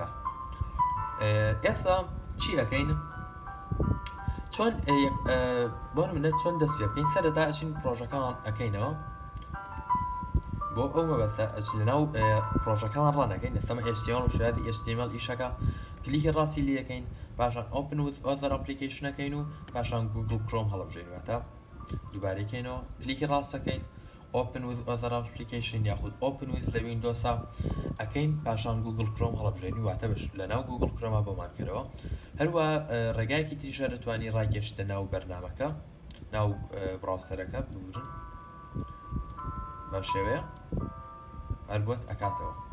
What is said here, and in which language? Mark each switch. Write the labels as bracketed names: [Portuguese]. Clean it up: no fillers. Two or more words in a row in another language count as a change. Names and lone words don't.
[Central Kurdish] ئێستا چی ئەەکەین؟ چۆن بۆ منە چۆن دەست پێ بکەین؟ سەرەتا ئەچین پرۆژەکەمان ئەەکەینەوە بۆ ئەو مەبەستە لەناو پرۆژەکەمان ڕانەکەین. ئێستەمە HTML و شێوازی HTML ئیشەکە کلیکی ڕاستی لەکەین پاشان [English] open with other application- [Central Kurdish] ەکەین و پاشان Google Chrome هەڵبژێنواتە دووبارەکەینەوە کلیکی ڕاستەکەین [English] open with other application [Central Kurdish] یاخود [English] open with [Central Kurdish] لە Windows ئەەکەین پاشان Google Chrome هەڵبژێنی واتە بەش لەناو Google Chrome بۆمان کردەوە. هەروە ڕێگایەکی تریشە دەتوانی ڕاگەشتە ناو بەرنامەکە ناو براوسەرەکە ببورن بە شێوەیە هەر بۆت ئەکاتەوە.